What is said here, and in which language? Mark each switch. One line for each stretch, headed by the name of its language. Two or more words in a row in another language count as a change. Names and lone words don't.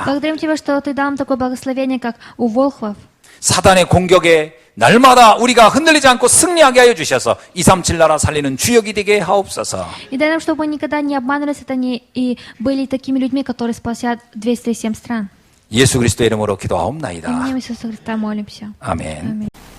Russian: Благодарим Тебя, что Ты дал нам такое благословение, как у Волхвов.
Korean: 사단의 공격에 날마다 우리가 흔들리지 않고 승리하게 하여 주셔서 237 나라 살리는 주역이 되게 하옵소서.
Russian: И дай нам, чтобы мы никогда не обманывали сатане и были такими людьми, которые спасят 207 стран.
Korean: 예수 그리스도의 이름으로 기도하옵나이다.
Russian: Именем Иисуса Христа молимся.
Korean: 아멘.
Russian: Аминь.